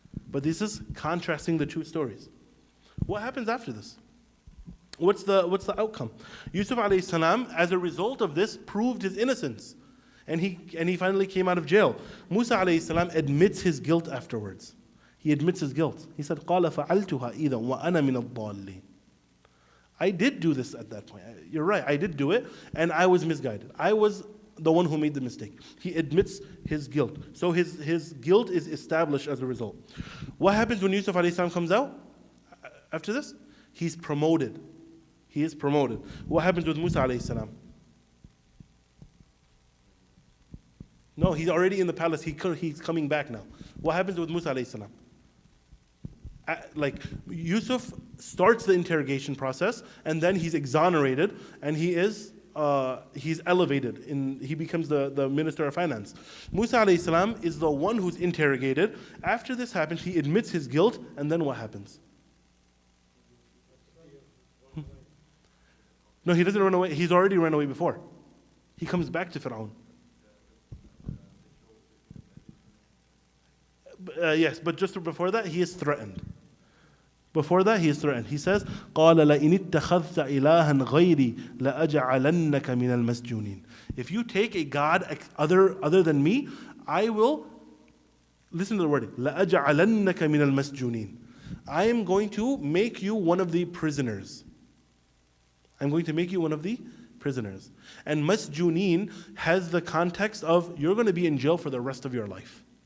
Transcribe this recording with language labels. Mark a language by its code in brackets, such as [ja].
[en] But this is contrasting the two stories. What happens after this? What's the outcome? Yusuf alayhi salam, as a result of this, proved his innocence. And he finally came out of jail. Musa alayhi salam admits his guilt afterwards. He admits his guilt. He said, [ar] قَالَ فَعَلْتُهَا إِذًا وَأَنَا مِنَ الضَّالِّينَ. [en] I did do this at that point. You're right, I did do it, and I was misguided. I was the one who made the mistake. He admits his guilt. So his guilt is established as a result. What happens when Yusuf alayhi salam comes out? After this? He's promoted. He is promoted. What happens with Musa alayhi salam? No, he's already in the palace. He's coming back now. What happens with Musa alayhi salam? Like Yusuf starts the interrogation process, and then he's exonerated, and he's elevated. He becomes the minister of finance. Musa alayhi salam is the one who's interrogated. After this happens, he admits his guilt, and then what happens? No, he doesn't run away. He's already run away before. He comes back to Fir'aun. Yes, but just before that, he is threatened. Before that, he is threatened. He says, [ar] قَالَ لَإِنِ اتَّخَذْتَ إِلَهًا غَيْرِي لَأَجْعَلَنَّكَ مِنَ الْمَسْجُونِينَ. [en] If you take a God other than me, I will, listen to the wording, [ar] لَأَجْعَلَنَّكَ مِنَ الْمَسْجُونِينَ. [en] I am going to make you one of the prisoners. I'm going to make you one of the prisoners. And masjuneen has the context of you're going to be in jail for the rest of your life.